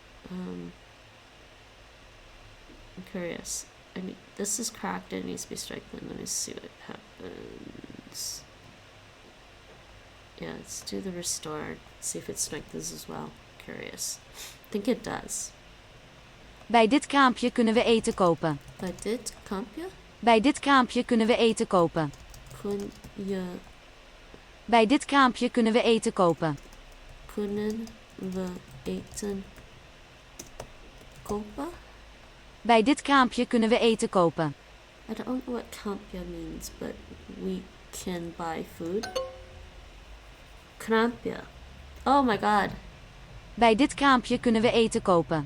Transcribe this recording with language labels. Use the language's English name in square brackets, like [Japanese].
[English] I'm curious. I mean, this is cracked and it needs to be strengthened. Let me see what happens. Yeah, let's do the restore. See if it strengthens as well. Curious. I think it does. [Dutch] Bij dit kraampje kunnen we eten kopen. Bij dit kampje Bij dit kraampje kunnen we eten kopen. kun je, Bij dit kraampje kunnen we eten kopen. kunnen we eten kopen? Bij dit kraampje kunnen we eten kopen. [English] I don't know what kampje means, but we can buy food. Krampje. Oh my god. [Dutch] Bij dit kraampje kunnen we eten kopen.